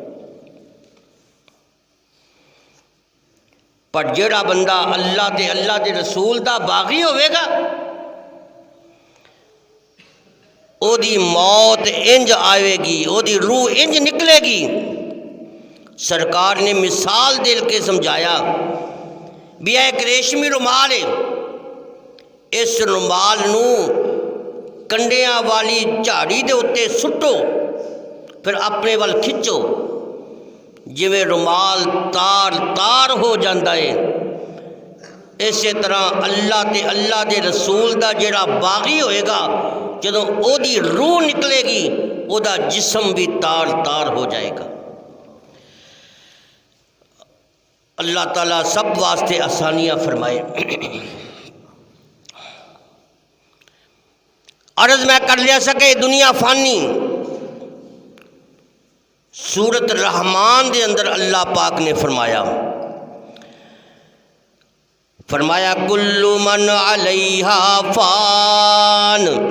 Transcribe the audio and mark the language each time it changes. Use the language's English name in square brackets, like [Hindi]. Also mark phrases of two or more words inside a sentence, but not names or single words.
[Punjabi] پر جڑا بندہ اللہ تے اللہ دے رسول دا باغی ہوئے گا او دی موت انج آئے گی، او دی روح انج نکلے گی۔ سرکار نے مثال دے کے سمجھایا بھی ایک ریشمی رومال ہے، اس رومال نو کنڈیاں والی جھاڑی دے اتے سٹو پھر اپنے وال کھچو، جویں رومال تار تار ہو جاندہ ہے، اسی طرح اللہ تے اللہ دے رسول دا جڑا باغی ہوئے گا جدوں او دی روح نکلے گی او دا جسم بھی تار تار ہو جائے گا۔ اللہ تعالیٰ سب واسطے آسانیاں فرمائے۔ عرض میں کر لیا سکے دنیا فانی، سورۃ الرحمن دے اندر اللہ پاک نے فرمایا [Arabic] کل من علیہا فان۔